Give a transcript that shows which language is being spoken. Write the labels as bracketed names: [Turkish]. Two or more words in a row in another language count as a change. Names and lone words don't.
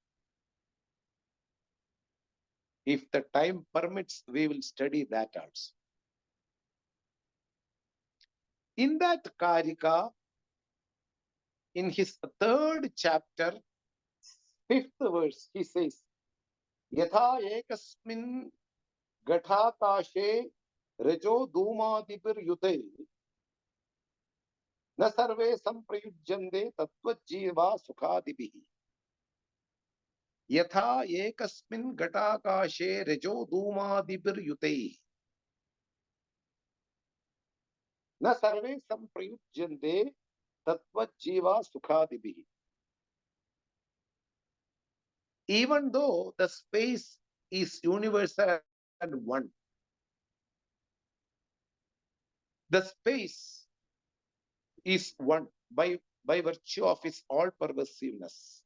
[English] If the time permits, we will study that also. In that Karika, in his third chapter, fifth verse, he says, [Sanskrit] Yatha ekasmin gathatashe rejo dhumadipir yute na sarve samprayujjande tattvajiva sukhadibihi. Yatha ekasmin gatakashe rejo dhumadipir yute na sarve samprayujjande tattvajiva sukhadibihi. [English] Even though the space is universal and one, the space is one by virtue of its all-pervasiveness.